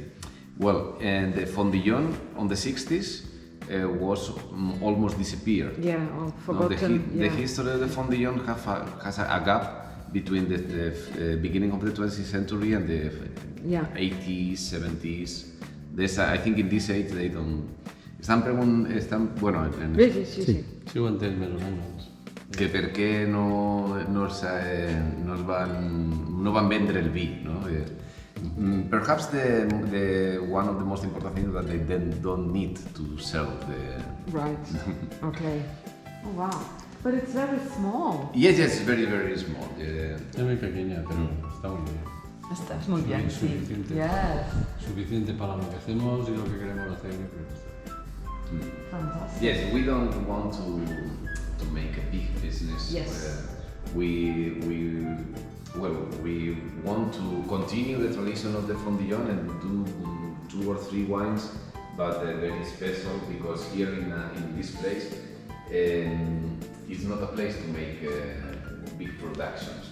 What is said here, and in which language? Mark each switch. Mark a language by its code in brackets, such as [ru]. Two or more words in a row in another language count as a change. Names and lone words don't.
[en] Well, and the Fondillón on the 60s was almost disappeared. Yeah, all No, forgotten. the history of the Fondillón has a gap between the beginning of the 20th century and the 80s, 70s. I think in this age they don't. [ca] Bueno, Sí. Sí, ho entès més o menys. que per què no van vendre el vi, no? [en] Perhaps one of the most important things that they then don't need to sell the. Right. Okay. Oh wow. But it's very small. Yes, it's very, very small. Yeah. [es] Es muy pequeña, pero está muy bien. Estás muy bien, Muy sí. suficiente. [en] Yes. [es] Suficiente para lo que hacemos y lo que queremos hacer. Yo creo que está bien. [en] Fantastic. Yes, we don't want to make a big business. Yes. We want to continue the tradition of the Fondillón and do 2 or 3 wines, but very special because here in this place it's not a place to make big productions.